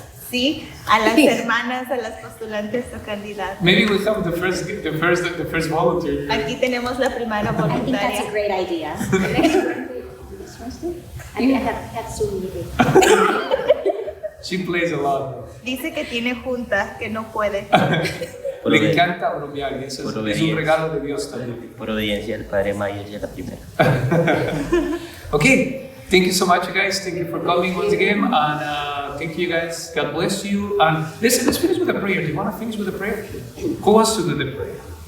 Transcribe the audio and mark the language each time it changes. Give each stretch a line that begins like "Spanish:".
Spanish: Sí, a las hermanas, a las postulantes o candidatas.
English: Maybe we have the first volunteer.
Spanish: Aquí tenemos la primera
English: I think that's a
Spanish: voluntaria.
English: great idea. I have Zoom meeting. She plays a lot.
Spanish: Dice que tiene junta, que no puede. Le encanta bromear y eso es un regalo de Dios también. Por obediencia al Padre Mayer y a la primera.
English: Okay. Thank you so much, you guys. Thank you for coming once again, and thank you, guys. God bless you. And let's finish with a prayer. Do you want to finish with a prayer? Who wants to do the prayer?